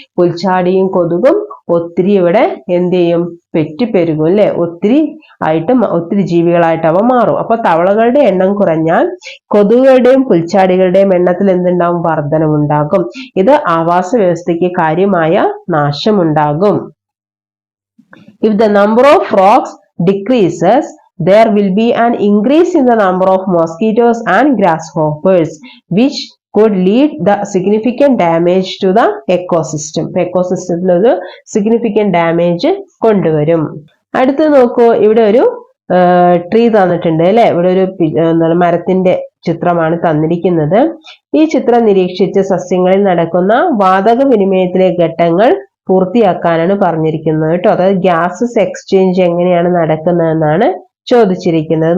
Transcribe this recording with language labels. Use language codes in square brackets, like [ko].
[ml] പുൽച്ചാടിയും കൊതുകും ഒത്തിരി ഇവിടെ എന്ത് ചെയ്യും? പെറ്റുപെരുകും അല്ലെ? ഒത്തിരി ജീവികളായിട്ട് അവ മാറും. അപ്പൊ തവളകളുടെ എണ്ണം കുറഞ്ഞാൽ കൊതുകുകളുടെയും പുൽച്ചാടികളുടെയും എണ്ണത്തിൽ എന്തുണ്ടാവും? വർധനവുണ്ടാകും. ഇത് ആവാസ വ്യവസ്ഥയ്ക്ക് കാര്യമായ നാശമുണ്ടാകും. [en] If the number of frogs decreases, there will be an increase in the number of mosquitoes and grasshoppers, which could lead the significant damage to the ecosystem. [ml] Ecosystem ഒരു [en] significant damage [ml] കൊണ്ടുവരും. അടുത്ത് നോക്കൂ, ഇവിടെ ഒരു ട്രീ തന്നിട്ടുണ്ട് അല്ലെ? ഇവിടെ ഒരു മരത്തിന്റെ ചിത്രമാണ് തന്നിരിക്കുന്നത്. ഈ ചിത്രം നിരീക്ഷിച്ച് സസ്യങ്ങളിൽ നടക്കുന്ന വാതക വിനിമയത്തിലെ ഘട്ടങ്ങൾ പൂർത്തിയാക്കാനാണ് പറഞ്ഞിരിക്കുന്നത് കേട്ടോ. അതായത് ഗ്യാസസ് എക്സ്ചേഞ്ച് എങ്ങനെയാണ് നടക്കുന്നതെന്നാണ് ചോദിച്ചിരിക്കുന്നത്.